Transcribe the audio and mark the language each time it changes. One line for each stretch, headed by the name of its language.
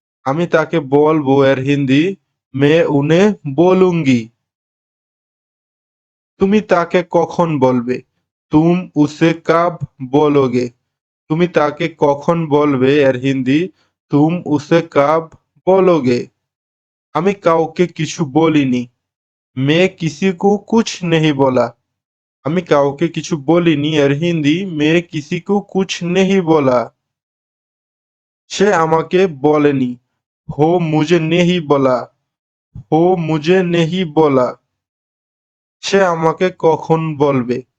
Bangla: আমি তাকে বলবো এর হিন্দি
Hindi: मैं उन्हें बोलूंगी।
Bangla: তুমি তাকে কখন বলবে?
Hindi: तुम उसे कब बोलोगे?
Bangla: তুমি তাকে কখন বলবে এর হিন্দি
Hindi: तुम उसे कब बोलोगे?
Bangla: আমি কাউকে কিছু বলিনি।
Hindi: मैं किसी को कुछ नहीं बोला।
Bangla: আমি কাউকে কিছু বলিনি এর হিন্দি
Hindi: मैं किसी को कुछ नहीं बोला।
Bangla: সে আমাকে বলেনি।
Hindi: हो मुझे नहीं बोला। हो मुझे नहीं बोला।
Bangla: সে আমাকে কখন বলবে?